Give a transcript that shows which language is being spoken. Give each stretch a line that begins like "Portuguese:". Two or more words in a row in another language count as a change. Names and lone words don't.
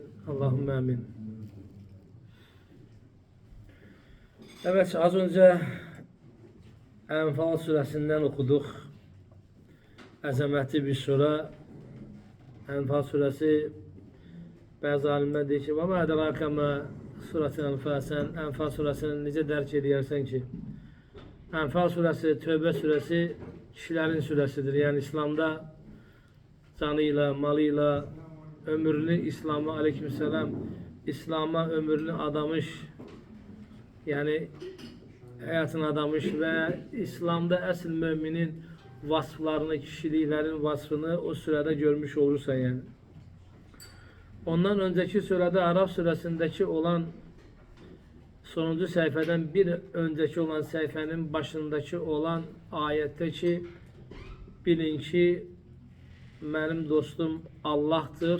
Arabic: اللهم آمين.
Turkish: Evet, az önce Enfal suresinden okuduk. Azametli bir sure. Enfal suresi, bazı alimler deyir ki,
Arabic: وما أدراك ما سورة الأنفال,
Azerbaijani: sən Enfal surəsini necə dərk edərsən ki? Enfal surəsi, Tövbə surəsi kişilərin surəsidir. Yəni İslamda canıyla, malıyla, ömrünü İslam'a, aleykümselam, İslam'a ömrünü adamış, yəni həyatını adamış və İslamda əsl müminin vasflarını, kişiliklərin vasfını o sürədə görmüş olursan yəni.
Turkish: Ondan önceki surede Araf suresindeki olan sonuncu sayfadan bir önceki olan sayfanın başındaki olan ayette ki bilin ki benim dostum Allah'tır.